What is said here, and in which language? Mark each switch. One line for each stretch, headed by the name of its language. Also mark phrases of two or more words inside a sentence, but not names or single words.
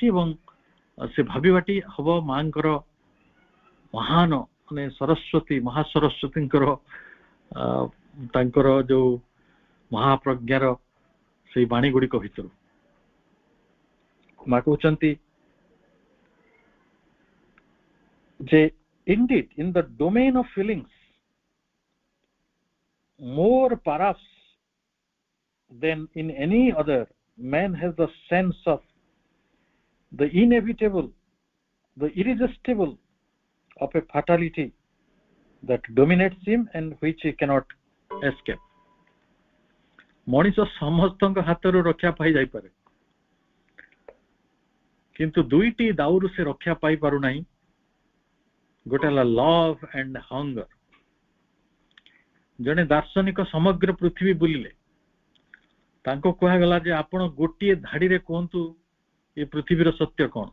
Odia: ଏବଂ ସେ ଭାବିବାଟି ହବ ମାଙ୍କର ମହାନ ମାନେ ସରସ୍ୱତୀ, ମହାସରସ୍ୱତୀଙ୍କର ତାଙ୍କର ଯୋଉ ମହାପ୍ରଜ୍ଞାର ସେଇ ବାଣୀ ଗୁଡିକ ଭିତରୁ। ମା କହୁଛନ୍ତି ଯେ
English: indeed in the domain of feelings more perhaps than in any other, man has the sense of the inevitable, the irresistible of a fatality that dominates him and which he cannot escape.
Odia: ମଣିଷ ସମସ୍ତଙ୍କ ହାତରୁ ରକ୍ଷା ପାଇ ଯାଇପାରେ, କିନ୍ତୁ ଦୁଇଟି ଦାଉରୁ ସେ ରକ୍ଷା ପାଇ ପାରୁନାହିଁ। ଗୋଟେ ହେଲା
English: love and hunger.
Odia: ଜଣେ ଦାର୍ଶନିକ ସମଗ୍ର ପୃଥିବୀ ବୁଲିଲେ, ତାଙ୍କୁ କୁହାଗଲା ଯେ ଆପଣ ଗୋଟିଏ ଧାଡିରେ କୁହନ୍ତୁ ଏ ପୃଥିବୀର ସତ୍ୟ କଣ।